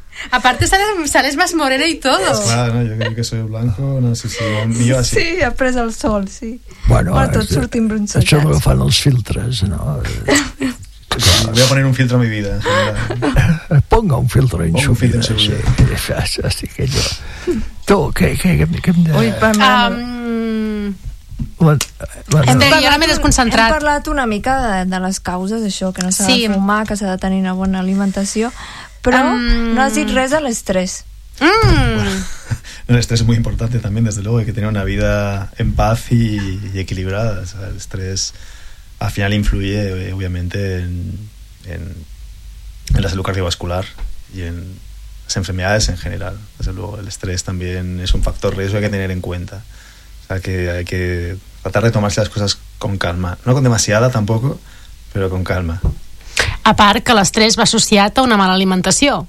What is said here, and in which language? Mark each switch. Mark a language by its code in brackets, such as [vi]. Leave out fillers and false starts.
[es] Aparte sales más morena y todo. Claro, no, yo creo que soy blanco, no sé si millor así. [ca] Sí, ha pres el sol, sí. Bueno, però tots sortim bronzats. Això m'ho fan els filtres, no? [es] Claro, voy a poner un filtro a mi vida. Ponga un filtro en su vida. Así que yo... Tú, ¿qué me... Uy, para mí... [ca] Ara m'he desconcentrat. Hem parlat una mica de les causes, això, que no s'ha de fumar, que s'ha de tenir una bona alimentació, però no has dit res a l'estrès. Bueno, l'estrès és molt important també, des de luego, que tenir una vida en paz i equilibrada. [es] O sea, l'estrès al final influye obviamente en la salud cardiovascular y en las enfermedades en general. Desde luego, el estrés también es un factor riesgo que hay que tener en cuenta. O sea, que hay que tratar de tomarse las cosas con calma. No con demasiada tampoco, pero con calma. [ca] A part que l'estrès va associat a una mala alimentació.